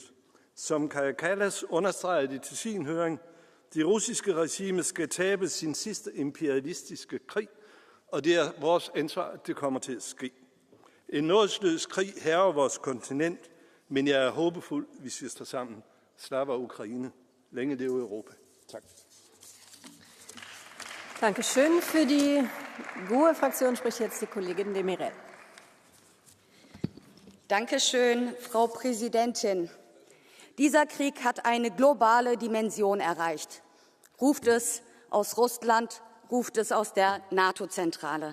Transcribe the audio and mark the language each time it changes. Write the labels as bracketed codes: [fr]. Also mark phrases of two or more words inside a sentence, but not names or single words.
[da] Som Kaja Kallas understregede det til sin høring, det russiske regime skal tabe sin sidste imperialistiske krig, og det er vores ansvar, at det kommer til at ske. En nådesløs krig hærger vores kontinent, men jeg er håbefuld, hvis vi står sammen. [uk] Слава Україні. [da] Længe leve Europa. Tak. [de] Dankeschön. Für die GUE-Fraktion spricht jetzt die Kollegin de Mirel. Dankeschön, Frau Präsidentin. Dieser Krieg hat eine globale Dimension erreicht. Ruft es aus Russland, ruft es aus der NATO-Zentrale.